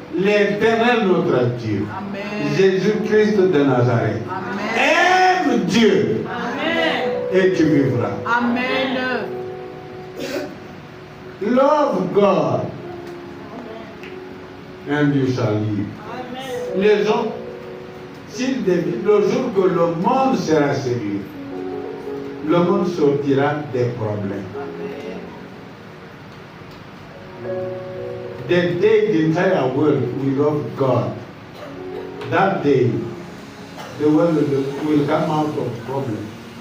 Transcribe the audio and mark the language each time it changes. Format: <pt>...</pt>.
<fr>L'Éternel notre Dieu. Amen. Jésus-Christ de Nazareth. Amen. Aime Dieu Amen. et tu vivras. Amen.</fr> <en>Love God and you shall live.</en> <fr>Les gens, s'ils deviennent, le jour que le monde sera sérieux, le monde sortira des problèmes.</fr> <en>The day the entire world will love God, that day the world will come out of problems.</en>